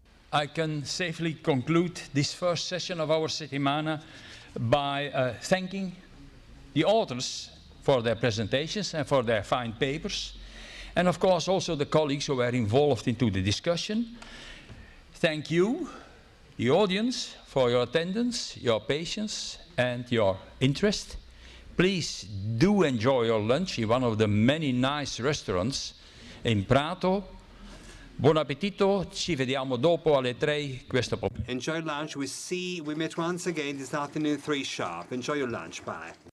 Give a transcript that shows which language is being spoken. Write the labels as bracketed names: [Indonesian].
[English] I can safely conclude this first session of our Settimana by thanking the authors for their presentations and for their fine papers, and of course also the colleagues who were involved into the discussion. Thank you, the audience, for your attendance, your patience, and your interest. Please do enjoy your lunch in one of the many nice restaurants in Prato. [Italian] Buon appetito, ci vediamo dopo alle 3 questo pomeriggio. [English] Enjoy lunch. We meet once again this afternoon 3 sharp. Enjoy your lunch. Bye.